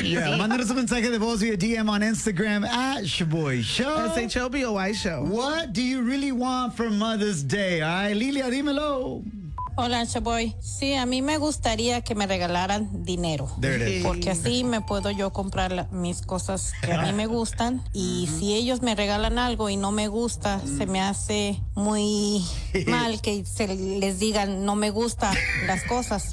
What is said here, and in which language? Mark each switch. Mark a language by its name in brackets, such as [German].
[English] Yeah, [Spanish] mándanos un mensaje de voz [English] via DM on Instagram at Shaboy Show. S-H-O-B-O-Y Show. What do you really want for Mother's Day? All right, Lilia, [Spanish] dímelo. Hola, Shaboy. Sí, a mí me gustaría que me regalaran dinero. [English] There it is. [Spanish] Porque así me puedo yo comprar mis cosas que a mí me gustan. Y si ellos me regalan algo y no me gusta, se me hace muy mal que se les digan no me gusta las cosas.